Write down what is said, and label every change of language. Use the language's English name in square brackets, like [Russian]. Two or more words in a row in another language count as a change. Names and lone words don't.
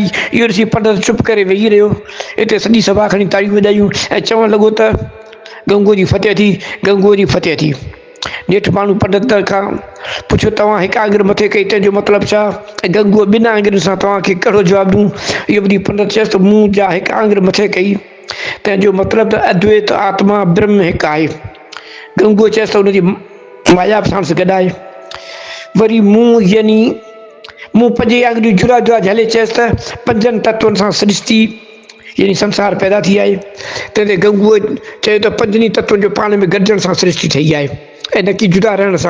[Sindhi] इहो ॾिसी पंडित चुप करे वेही रहियो। हिते सॼी सभा खणी ताड़ियूं वॼायूं ऐं चवणु लॻो त गंगूअ जी फतेह थी, गंगूअ जी फतेह थी। नेठि माण्हू पंडित खां पुछियो, तव्हां हिकु आङुरि मथे कई, तंहिंजो मतिलबु छा? ऐं गंगूअ ॿिनि आङुरियुनि सां तव्हांखे कहिड़ो जवाबु ॾियूं? इहो ॿुधी पंडित चयसि त मूं जा हिकु आङुरि मथे कई, तंहिंजो मतिलबु त अद्वैत आत्मा ब्रह्म हिकु आहे। गंगूअ चयसि त हुनजी माया बि साणुसि गॾु आहे। वरी मूं पंज आङुरियूं जुड़ा जुड़ा झले चयसि त पंजनि तत्वनि सां सृष्टि यानी संसार पैदा थी आहे। तंहिंते गंगूअ चयो त पंजनी तत्वनि जो पाण में गॾिजण सां सृष्टि ठही आहे ऐं न की जुदा रहण सां।